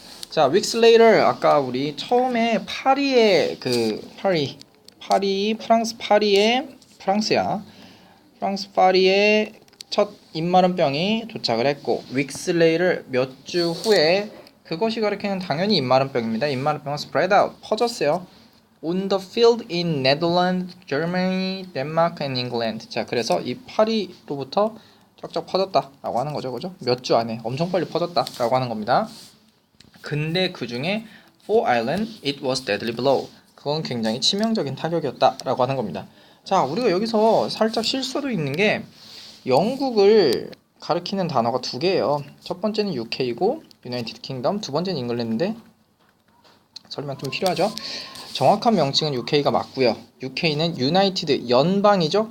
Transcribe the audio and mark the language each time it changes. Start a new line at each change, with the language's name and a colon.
Korean: 자, weeks later 아까 우리 처음에 파리의 파리 프랑스 파리의 프랑스야. 프랑스 파리의 첫 입마름병이 도착을 했고
English: weeks later
Korean: 몇 주 후에 그것이 가리키는 당연히 입마름병입니다. 입마름병은 spread out 퍼졌어요.
English: On the field in Netherlands, Germany, Denmark and England.
Korean: 자, 그래서 이 파리로부터 쫙쫙 퍼졌다라고 하는 거죠, 그죠? 몇 주 안에 엄청 빨리 퍼졌다라고 하는 겁니다. 근데 그 중에
English: for Ireland, it was deadly blow.
Korean: 그건 굉장히 치명적인 타격이었다라고 하는 겁니다. 자, 우리가 여기서 살짝 실수도 있는 게 영국을 가리키는 단어가 두 개예요. 첫 번째는 UK이고 United Kingdom, 두 번째는 잉글랜드인데 설명 좀 필요하죠. 정확한 명칭은 UK가 맞고요. UK는 United 연방이죠.